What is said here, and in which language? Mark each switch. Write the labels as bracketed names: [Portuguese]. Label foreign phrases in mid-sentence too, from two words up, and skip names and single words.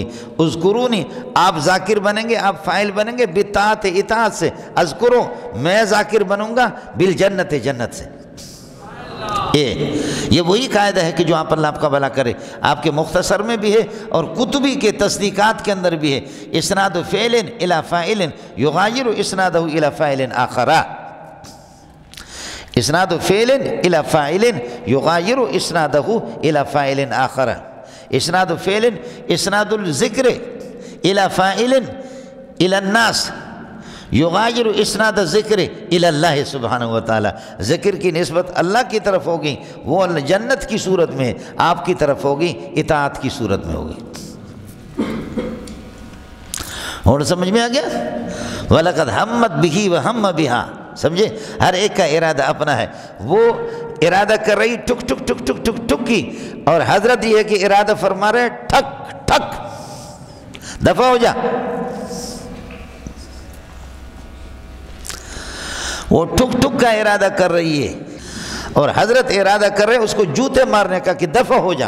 [Urdu] اذکرونی، آپ ذاکر بنیں گے، آپ فاعل بنیں گے بالطاعت، اطاعت سے، اذکرو، میں ذاکر بنوں گا بالجنت، جنت سے۔ یہ وہی قاعدہ ہے کہ جو آپ اللہ آپ کا بھلا کرے آپ کے مختصر میں بھی ہے اور کتبی کے تصدیقات کے اندر بھی ہے۔ [Arabic] اسناد فعل الی فاعل یغایر اسنادہ الی فاعل آخر، اسناد فعل الی فاعل یغایر اسنادہ الی فاعل آخر، اسناد فعل، اسناد الذکر الی فاعل الی الناس یغایر اسناد ذکر الی اللہ سبحانہ وتعالی، [Urdu] ذکر کی نسبت اللہ کی طرف ہوگی، وہ جنت کی صورت میں، آپ کی طرف ہوگی اطاعت کی صورت میں ہوگی۔ اور سمجھ میں آ گیا؟ [Arabic] وَلَقَدْ هَمَّتْ بِهِ وَهَمَّ بِهَا، [Urdu] سمجھے؟ ہر ایک کا ارادہ اپنا ہے، وہ ارادہ کر رہی ٹک ٹک ٹک ٹک ٹک ٹک کی، اور حضرت یہ ہے کہ ارادہ فرما رہے ٹھک ٹھک، دفع ہو جا۔ وہ ٹک ٹک کا ارادہ کر رہی ہے اور حضرت ارادہ کر رہے اس کو جوتے مارنے کا کہ دفع ہو جا۔